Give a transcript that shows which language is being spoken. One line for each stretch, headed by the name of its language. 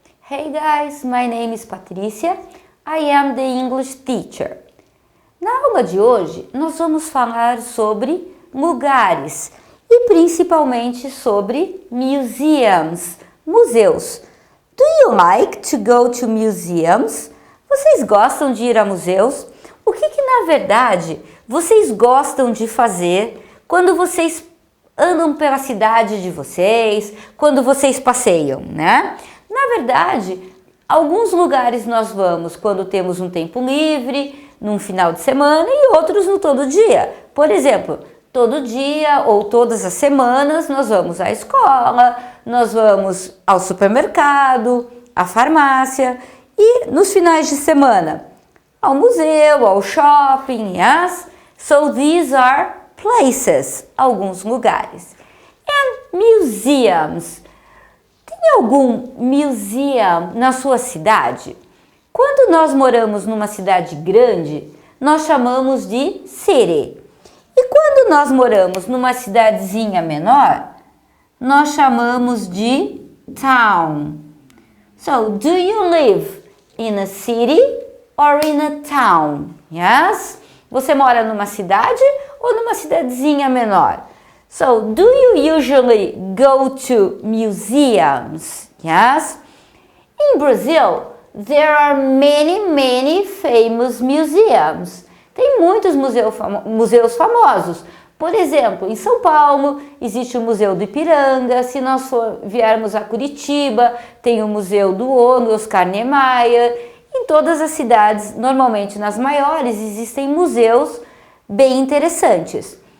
English: Hey guys, my name is Patricia. I am the English teacher.
Portuguese: Na aula de hoje, nós vamos falar sobre lugares e principalmente sobre museums, museus.
English: Do you like to go to museums?
Portuguese: Vocês gostam de ir a museus? O que na verdade vocês gostam de fazer quando vocês andam pela cidade de vocês, quando vocês passeiam, né? Na verdade, alguns lugares nós vamos quando temos um tempo livre, num final de semana, e outros no todo dia. Por exemplo, todo dia ou todas as semanas nós vamos à escola, nós vamos ao supermercado, à farmácia, e nos finais de semana ao museu, ao shopping, yes?
English: So these are places,
Portuguese: alguns lugares.
English: And museums.
Portuguese: Tem algum museum na sua cidade? Quando nós moramos numa cidade grande, nós chamamos de city. E quando nós moramos numa cidadezinha menor, nós chamamos de town.
English: So, do you live in a city or in a town? Yes?
Portuguese: Você mora numa cidade ou numa cidadezinha menor?
English: So, do you usually go to museums? Yes? In Brazil, there are many famous museums.
Portuguese: Tem muitos museus famosos. Por exemplo, em São Paulo existe o Museu do Ipiranga. Se nós viermos a Curitiba, tem o Museu do Ouro, Oscar Niemeyer. Em todas as cidades, normalmente nas maiores, existem museus bem interessantes.